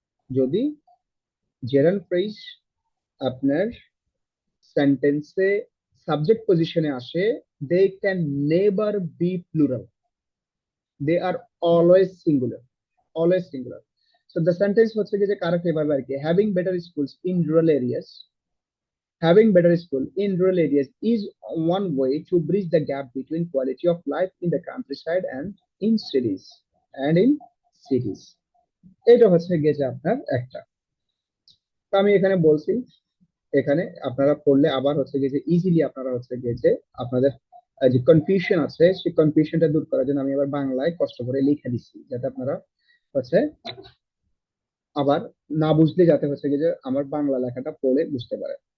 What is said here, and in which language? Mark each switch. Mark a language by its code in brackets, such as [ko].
[bn] যদি gerund phrase আপনার সেন্টেন্সে সাবজেক্ট পজিশনে আসে, [en] they can never be plural, they are always singular, [bn] always singular. So the sentence হচ্ছে গিয়ে যে কারেক্ট এভাবে আর কি, [en] Having better schools in rural areas, Having better school in rural areas is one way to bridge the gap between quality of life in the countryside and in cities and in cities. [bn] এটা হচ্ছে গিয়ে যে আপনার একটা। তো আমি এখানে বলছি, এখানে আপনারা পড়লে আবার হচ্ছে গিয়ে যে ইজিলি আপনারা হচ্ছে গিয়ে যে আপনাদের যে কনফিউশন আছে সেই কনফিউশনটা দূর করার জন্য আমি আবার বাংলায় কষ্ট করে লিখে দিচ্ছি, যাতে আপনারা হচ্ছে আবার না বুঝলে যাতে হচ্ছে গিয়ে যে আমার বাংলা লেখাটা পড়ে বুঝতে পারে।